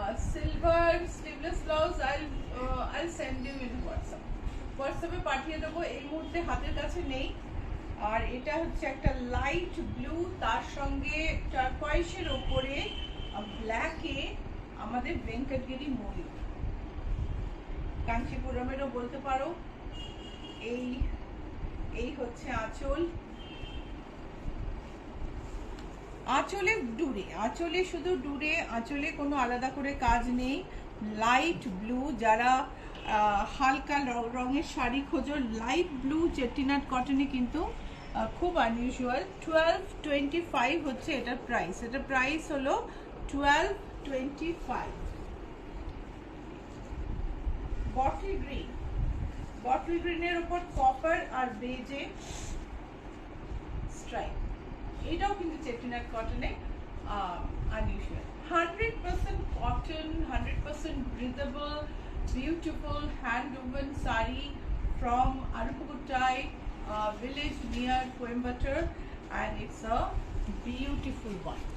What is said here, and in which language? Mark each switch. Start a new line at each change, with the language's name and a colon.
English: Silver sleeveless blouse I'll send you in WhatsApp.
Bangla: হোয়াটসঅ্যাপে পাঠিয়ে দেবো, এই মুহূর্তে হাতের কাছে নেই। আর এটা হচ্ছে একটা লাইট ব্লু, তার সঙ্গে টারকয়েসের ওপরে ব্ল্যাকে আমাদের ভেঙ্কটগিরি ময়ূর, কাঞ্চিপুরমেরও বলতে পারো। এই হচ্ছে আঁচল। আঁচলে ডুরে, আঁচলে শুধু ডুরে, আঁচলে কোনো আলাদা করে কাজ নেই। লাইট ব্লু, যারা হালকা রঙের শাড়ি খোঁজো, লাইট ব্লু চেটিনাট কটনে কিন্তু খুব আনইউজুয়াল। 1225 হচ্ছে এটার প্রাইস। এটার প্রাইস হলো 1225। বটল গ্রিন, বটল গ্রিনের উপর কপার আর বেজে স্ট্রাইপ, এটাও কিন্তু চেটিনাট কটনে unusual.
English: 100% cotton, 100% breathable, beautiful hand-woven sari from Arupaguttai village near Coimbatore, and it's a beautiful one.